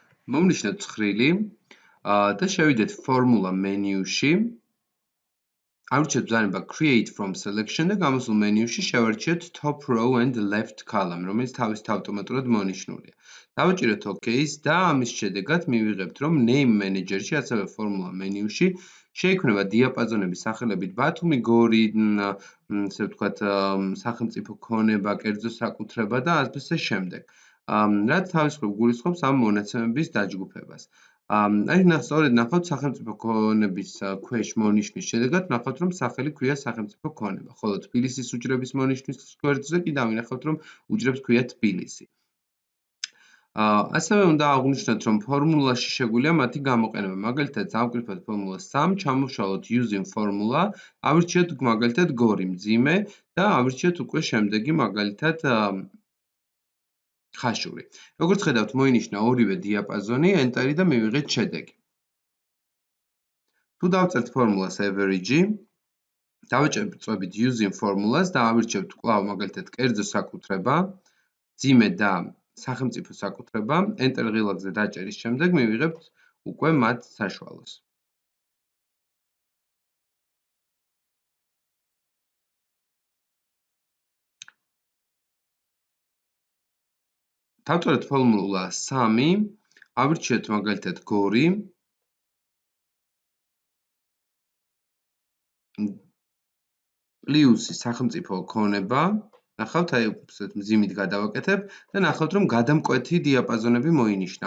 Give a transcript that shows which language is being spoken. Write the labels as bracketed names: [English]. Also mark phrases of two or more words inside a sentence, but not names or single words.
[Georgian] მომნიშნოთ ცხრილი და შევიდეთ ფორმულა მენიუში. ავირჩიოთ ბრძანება [English] create from selection [Georgian] და გამოსულ მენიუში შევარჩიოთ [English] top row and left column, [Georgian] რომელიც თავისით ავტომატურად მონიშნულია. დავაჭიროთ OK-ს და ამის შედეგად მივიღებთ, რომ [English] name manager-ში, [Georgian] ასევე ფორმულა მენიუში შეიქმნება დიაპაზონების სახელებით ბათუმი, გორი, ასე ვთქვათ, სახელმწიფო ქონება, კერძო საკუთრება და ასე შემდეგ. რაც თავისუფლად გულისხმობს ამ მონაცემების დაჯგუფებას. სწორედ ნახავთ სახელმწიფო ქონების ქვეშ მონიშნის შედეგად ნახავთ, რომ სახელი ქვია სახელმწიფო ქონება, ხოლო თბილისის უჯრების მონიშნის გვერდზე კი დავინახავთ, რომ უჯრებს ქვია თბილისი. ასევე უნდა აღვნიშნოთ, რომ ფორმულაში შეგვიძლია მათი გამოყენება. მაგალითად, დავკრიფოთ ფორმულა 3, ჩამოვშალოთ [English] using formula, [Georgian] ავირჩიოთ მაგალითად გორი მძიმე და ავირჩიოთ უკვე შემდეგი მაგალითად ხაშური. როგორც ხედავთ, მოინიშნა ორივე დიაპაზონი, enter-ი და მივიღეთ შედეგი. თუ დავწერთ ფორმულას average, დავაჭრებით [English] using formulas [Georgian] და ავირჩევთ კვლავ მაგალითად კერძო საკუთრება, მძიმე და სახელმწიფო საკუთრება, enter ღილაკზე დაჭერის შემდეგ მივიღებთ უკვე მათ საშუალოს. დავწერთ ფორმულა 3, ავირჩიოთ მაგალითად გორი, პლუსი სახელმწიფო ქონება, ნახავთ, აი მძიმით გადავაკეთებ და ნახავთ, რომ გადამკვეთი დიაპაზონები მოინიშნა.